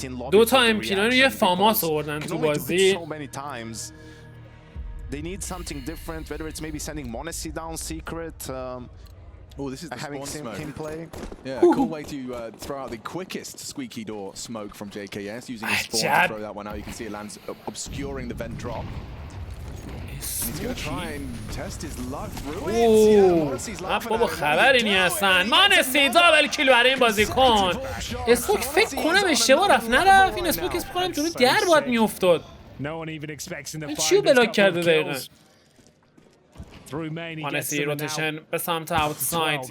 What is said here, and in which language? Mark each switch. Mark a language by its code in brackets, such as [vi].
[fa] دو تا امپینان رو یه فاماس آوردن تو بازی. [en] They need something different, whether it's maybe sending Monesi down secret. Oh, this is the having spawn him play. Yeah, cool way to throw out the quickest squeaky door smoke from JKS using his spawn to throw that one out. You can see it lands obscuring the vent drop. He's going to try and test his luck through it. [fa] بابا خبری نیستن. مانسی دابل کیل برای این بازیکن. اسپوک فکر کنم اشتباه رفت نرفت. این اسپوک اسم کنم جلو در باید میافتاد. این چیو بلاک کرده دقیقا؟ مانسی روتیشن به سمت اوتساید.